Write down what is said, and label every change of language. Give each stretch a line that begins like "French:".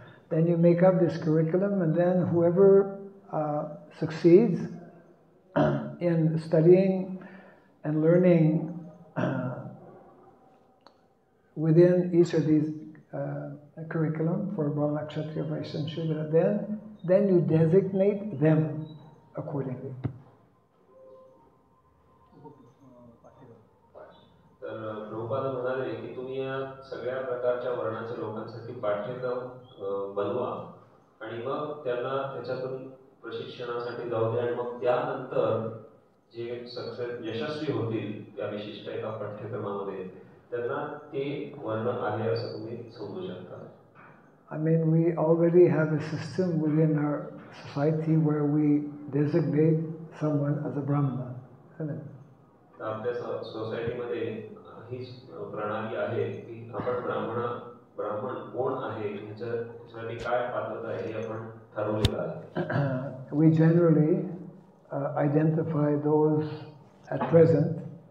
English: then you make up this curriculum, and then whoever succeeds in studying and learning within each of these curriculum for Brahmana, Kshatriya, Vaishya, and Shudra, then you designate them accordingly.
Marathi: तर प्रभुपाद म्हणाले की तुम्ही या सगळ्या प्रकारच्या वर्णाच्या लोकांसाठी पाठ्यक्रम बनवा आणि मग त्यांना त्याच्यातून प्रशिक्षणासाठी जाऊ द्या आणि मग त्यानंतर जे यशस्वी होतील त्या विशिष्ट एका पाठ्यक्रमामध्ये त्यांना ते वर्ण आहे असं तुम्ही समजू शकता.
English: I mean, we already have a system within our society where we designate someone as a Brahmana, isn't it?
Marathi: आपल्या सोसायटीमध्ये ही प्रणाली आहे की आपण ब्राह्मण कोण आहे ह्याच्यासाठी काय पात्रता आहे हे आपण ठरवलेलं आहे.
English: We generally identify those at present.